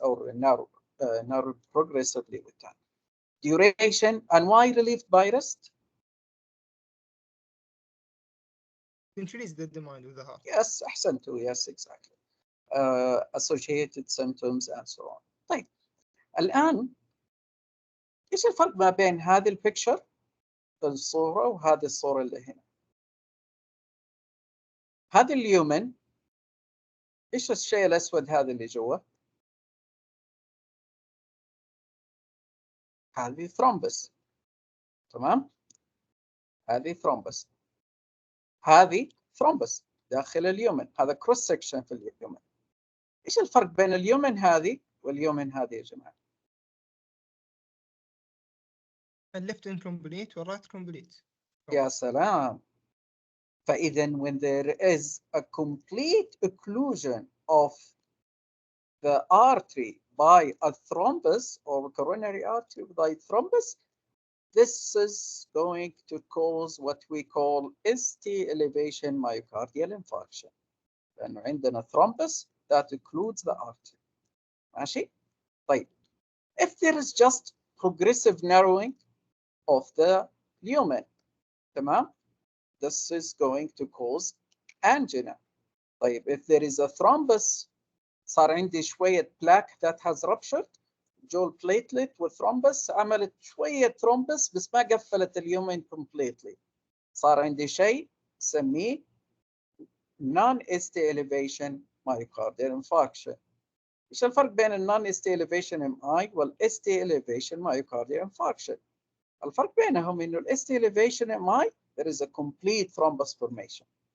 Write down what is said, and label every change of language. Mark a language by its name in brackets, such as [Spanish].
[English] Or narrow progressively with time. Duration and why relieved by rest? Increase the demand of the heart. Yes, [Arabic] أحسنتوا. [English] Yes, exactly. Associated symptoms and so on. [Arabic] طيب الآن إيش الفرق ما بين هذه البيكتشر الصورة وهذه الصورة اللي هنا؟ هذه اليومن إيش الشيء الأسود هذا اللي جوا؟ هذه ثرومبس. تمام؟ هذه ثرومبس. هذه ثرومبس داخل اليومن. هذا كروس سكشن في اليومن. إيش الفرق بين اليومن هذه واليومن هذه يا جماعة؟ الليفت incomplete والرايت complete. يا سلام. فإذا [English] when there is a complete occlusion of the artery by a thrombus or coronary artery by thrombus, this is going to cause what we call ST elevation myocardial infarction. [Arabic] لأنه عندنا [English] thrombus that includes the artery. [Arabic] ماشي؟ طيب. [English] If there is just progressive narrowing of the lumen, [Arabic] تمام? [English] This is going to cause angina. [Arabic] طيب, if there is a thrombus, صار عندي شوية plaque [English] that has ruptured, [Arabic] جو البليتلت والثرومبس عملت شوية ثرومبس بس ما قفلت اليومين [English] completely. [Arabic] صار عندي شيء نسميه [English] non-ST elevation myocardial infarction. [Arabic] ايش الفرق بين النون ST elevation MI والST elevation myocardial infarction؟ الفرق بينهم انه الST elevation MI [English] there is a complete thrombus formation.